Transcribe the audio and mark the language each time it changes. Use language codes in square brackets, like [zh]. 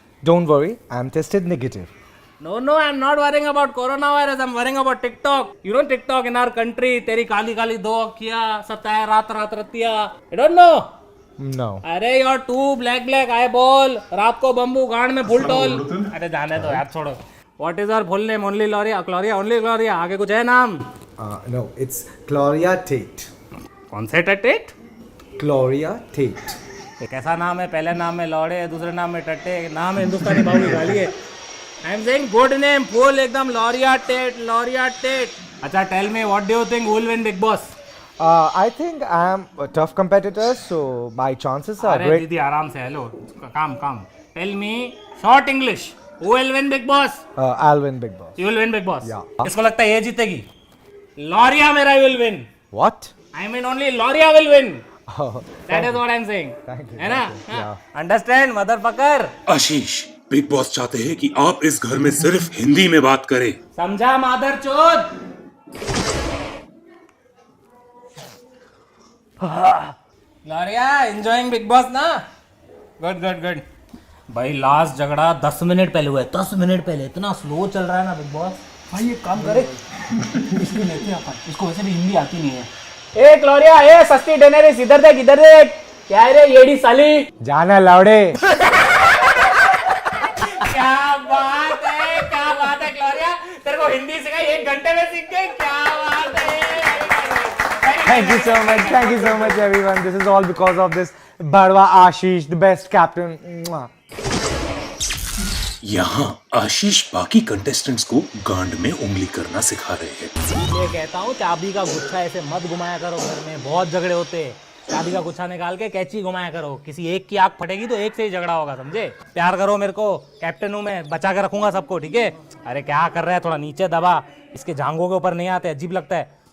[en] Don't worry, I'm tested negative. No, I'm not worrying about coronavirus. I'm worrying about TikTok. You know TikTok in our country? [hi] तेरी काली काली 2 अखियाँ, सताए रात Ratia. [en] You don't know? No. अरे you're too black eyeball. [hi] रात को bamboo, गांड में full toll. अरे जाने दो यार, छोड़ो। [en] What is our full name? Only Gloria, only Gloria. [hi] आगे कुछ है नाम? [en] No, it's Gloria Tate. [hi] कौन से टेट? [en] Gloria Tate. [hi] ये कैसा नाम है? पहले नाम में लौड़े, दूसरे नाम में टट्टे, नाम है हिंदुस्तानी बाबू की गाली है। [en] I am saying good name, full एकदम लॉरिया टेट, लॉरिया टेट। अच्छा tell me what do you think who will win Big Boss? I think I am a tough competitor, so my chances are [hi] अरे [en] great. [hi] दीदी आराम से, hello, काम काम। [en] Tell me short English, who will win Big Boss? I'll win Big Boss. You will win Big Boss. Yeah. [hi] इसको लगता है ये जीतेगी? [en] Loria मेरा will win. What? I mean only Loria will win. Oh, That is what I'm saying. Thank you. [hi] है ना? [en] Thank you. Yeah. Understand, motherfucker? [hi] Ashish, big boss चाहते हैं कि आप इस घर में सिर्फ हिंदी में बात करें। समझा मादर चोद? [en] Loria enjoying Big Boss ना? Good good good. [hi] भाई लास्ट झगड़ा 10 मिनट पहले हुआ है, 10 मिनट पहले। इतना स्लो चल रहा है ना बिग बॉस। भाई एक काम करे, इसको लेते हैं अपन। इसको वैसे भी हिंदी आती नहीं है। ए ग्लोरिया, ए सस्ती डेनेरिस, इधर देख इधर देख। क्या है रे येड़ी साली? जाना लौड़े। क्या बात है ग्लोरिया, तेरे को हिंदी सिखाई 1 घंटे में सीख गई, क्या बात है। [en] Thank you so much everyone. This is all because of this Badwa Ashish, the best captain. Mwah. [hi] यहाँ आशीष बाकी कंटेस्टेंट्स को गांड में उंगली करना सिखा रहे हैं। ये कहता हूँ चाबी का गुच्छा ऐसे मत घुमाया करो, घर में बहुत झगड़े होते हैं। चाबी का गुच्छा निकाल के कैची घुमाया करो, किसी एक की आंख फटेगी तो एक से ही झगड़ा होगा, समझे? प्यार करो मेरे को, कैप्टन हूँ मैं, बचा के रखूंगा सबको, ठीक है? अरे क्या कर रहा है, थोड़ा नीचे दबा, इसके जांघों के ऊपर नहीं आते, अजीब लगता है।